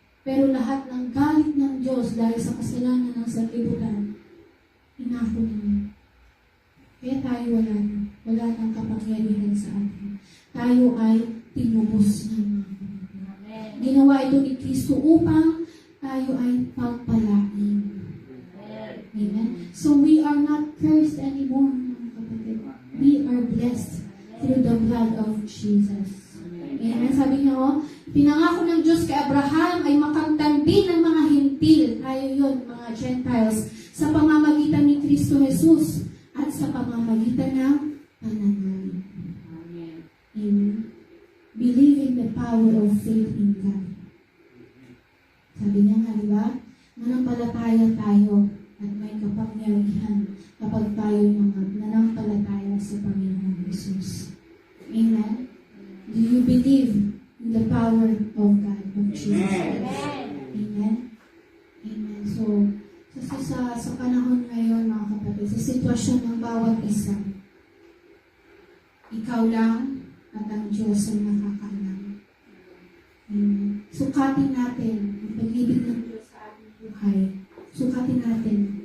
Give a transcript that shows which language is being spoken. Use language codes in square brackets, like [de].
[tl] Pero lahat ng galit ng Diyos dahil sa kasalanan ng sanlibutan, inako niya. Kaya tayo wala ng kapangyarihan sa atin. Tayo ay tinubos niya. Ginawa ito ni Kristo upang tayo ay pagpalain. [en] Amen. So we are not cursed anymore, mga kapatid. We are blessed through the blood of Jesus. Amen. [tl] Sabi niya, pinangako ng Diyos kay Abraham ay makamtan din ng mga hintil. Tayo yun, mga Gentiles, sa pamamagitan ni Kristo Jesus at sa pamamagitan ng pananalig. Amen. [en] Believe in the power of faith in God. [tl] Sabi niya nga, diba? Nanampalataya tayo at may kapangyarihan kapag tayo nanampalataya sa Panginoon Jesus. Amen? [en] Do you believe in the power of God, of Jesus? Amen? Amen. [tl] So, sa panahon ngayon, mga kapatid, sa sitwasyon ng bawat isa, ikaw lang at ang Diyos ang nakakaalam. Amen. Sukatin natin ang pag-ibig ng Diyos sa ating buhay. Sukatin natin.